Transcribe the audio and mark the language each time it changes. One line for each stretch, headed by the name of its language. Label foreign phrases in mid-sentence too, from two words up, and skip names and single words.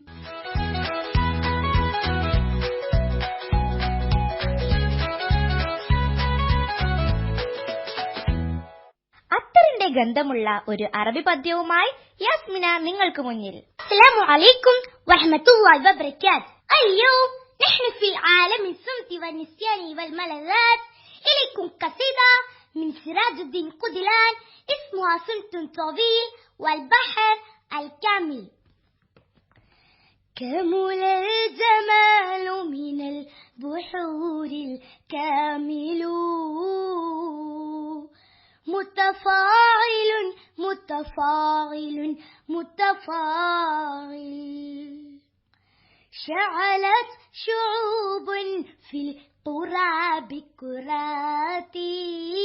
Malayalam: അത്തറിന്റെ ഗന്ധമുള്ള ഒരു അറബി പദ്യവുമായി യാസ്മിന നിങ്ങൾക്ക് മുന്നിൽ.
Arabic: السلام عليكم ورحمة الله وبركاته. اليوم نحن في عالم الصمت والنسيان والملذات. إليكم قصيدة من سراج الدين قدلان اسمها صمت طويل والبحر الكامل. كمل الجمال من البحور الكامل متفاعل متفاعل متفاعل شعلت شعوب في القرى بكراتي